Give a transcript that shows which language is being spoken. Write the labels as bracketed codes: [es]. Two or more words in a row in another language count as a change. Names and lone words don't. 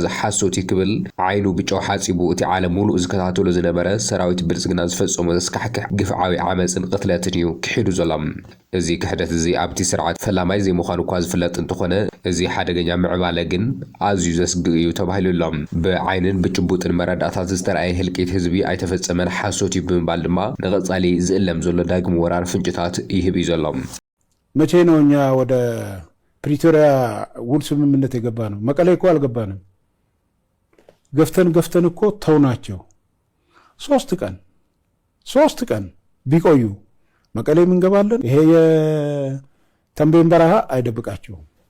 [ti] ሓሶት ክብል ዓይኑ ብጨው ሓፂቡ እቲ ዓለም ሙሉእ ዝከታተሎ ዝነበረ ሰራዊት ብልጽግና ዝፈጸሞ ዘስካሕክሕ ግፍዓዊ ዓመፅን ቅትለትን እዩ ክሒዱ ዘሎም እዚ ክሕደት እዚ ኣብቲ ስርዓት ፈላማይ ዘይምዃኑ እኳ ዝፍለጥ እንትኾነ እዚ ሓደገኛ ምዕባለ ግን ኣዝዩ ዘስግእ እዩ ተባሂሉሎም ብዓይንን ብጭቡጥን መረዳእታት ዝተረኣየ ህልቂት ህዝቢ ኣይተፈጸመን ሓሶት እዩ ብምባል ድማ ንቐጻሊ ዝእለም ዘሎ ዳግም ወራር ፍንጭታት ይህብ እዩ ዘሎ [am] መቼ ነው እኛ ወደ ፕሪቶሪያ ውል ስምምነት የገባ ነው? መቀሌ እኮ አልገባንም። ገፍተን እኮ ተውናቸው። 3 ቀን ቢቆዩ መቀሌ እንገባለን። ይሄ የተንቤን በረሃ አይደብቃቸውም።